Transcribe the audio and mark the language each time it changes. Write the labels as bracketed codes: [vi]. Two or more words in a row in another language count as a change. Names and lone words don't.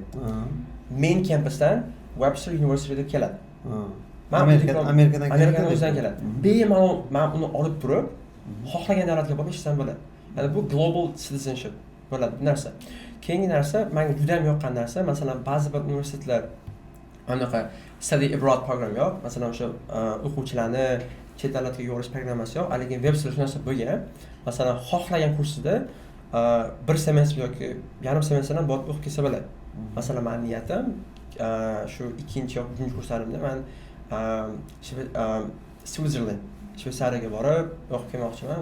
[uz] Main kampusdan Webster University deb keladi. Amerikadan o'zidan keladi. Bemalol men uni olib turib, xohlagan davlatga borib ishlashim bo'ladi. Ya'ni bu [en] global citizenship [uz] bo'ladi bu narsa. Keyingi narsa menga juda ham yoqqan narsa, masalan, ba'zi bir universitetlar anaqa [en] study abroad program [uz] yo'q. Masalan, o'sha o'quvchilarni chet davlatga yuborish programmasi yo'q, lekin Webster shunasi bo'lgan. Masalan, xohlagan kursida bir semestr yoki yarim semestrdan borib o'qib kelsa bo'ladi. Masalan, men niyatim shu ikkinchi yoki uchinchi kurslarimda men Switzerland, Shveysariyaga borib o'qib kelmoqchiman.